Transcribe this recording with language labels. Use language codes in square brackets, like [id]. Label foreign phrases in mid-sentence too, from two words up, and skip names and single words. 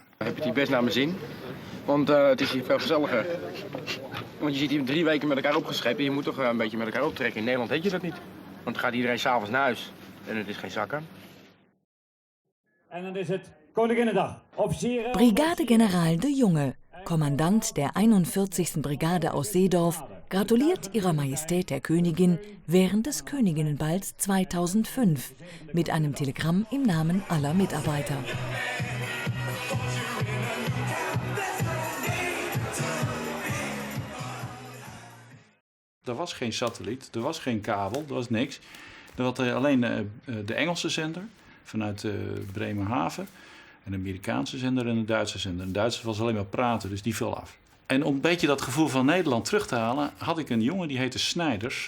[nl] Dan heb je het hier best naar mijn zin, want het is hier veel gezelliger. Want je zit hier 3 weken met elkaar opgeschepen. Je moet toch een beetje met elkaar optrekken. In Nederland heet je dat niet. Want dan gaat iedereen s'avonds naar huis en het is geen zakken. En dan is het Koninginnedag. [de] Offizieren... Brigadegeneral de Junge, Kommandant der 41. Brigade aus Seedorf, gratuliert Ihrer Majestät der Königin während des Königinnenballs 2005 mit einem Telegramm im Namen aller Mitarbeiter. [nl] Er was geen satelliet, er was geen kabel, er was niks. Er was alleen de Engelse zender vanuit Bremerhaven, een Amerikaanse zender en een Duitse zender. Een Duitse was alleen maar praten, dus die viel af. En om een beetje dat gevoel van Nederland terug te halen, had ik een jongen die heette Snijders.